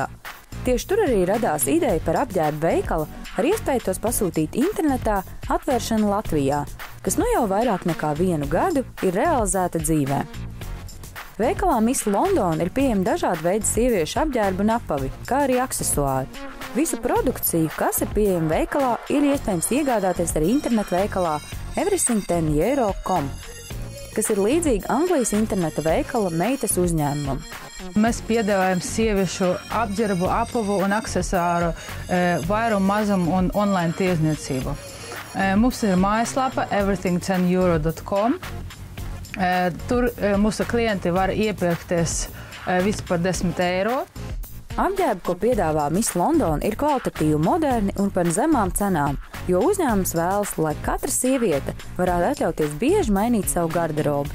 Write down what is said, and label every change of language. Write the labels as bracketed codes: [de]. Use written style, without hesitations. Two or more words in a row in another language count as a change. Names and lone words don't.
[lv] Tieši tur arī radās ideja par apģērba veikalu ar iespēju tos pasūtīt internetā atvēršanu Latvijā, kas nu jau vairāk nekā 1 gadu ir realizēta dzīvē. Veikalā Miss London ir pieejami dažādi veidi sieviešu apģērbu un apavi, kā arī aksesuāri. Visu produkciju, kas ir pieejama veikalā, ir iespējams iegādāties arī internetu veikalā everything10euro.com, kas ir līdzīga Anglijas interneta veikala meitas uzņēmumam. Mēs piedāvājam sieviešu apģērbu, apavu un aksesuāru vairumu, mazumu un online tirdzniecību. Mums ir mājaslapa everything10euro.com. Tur mūsu klienti var iepirkties visu par 10 eiro. Apģērbi, ko piedāvā Miss London, ir kvalitatīvi, moderni un par zemām cenām, jo uzņēmums vēlas, lai katra sieviete varētu atļauties bieži mainīt savu garderobu.